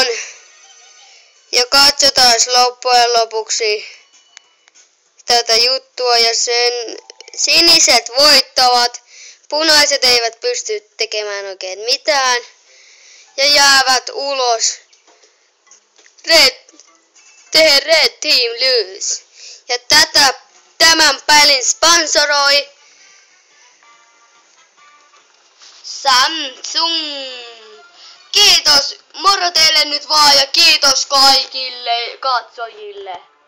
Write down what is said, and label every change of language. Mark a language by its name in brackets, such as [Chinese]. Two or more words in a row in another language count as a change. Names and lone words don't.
[Finnish] Ja katsotaan loppujen lopuksi tätä juttua. Ja sen siniset voittavat. Punaiset eivät pysty tekemään oikein mitään. Ja jäävät ulos. [English] Red Team lose. [Finnish] Ja tämän pelin sponsoroi Samsung. Kiitos, moro teille nyt vaan ja kiitos kaikille katsojille.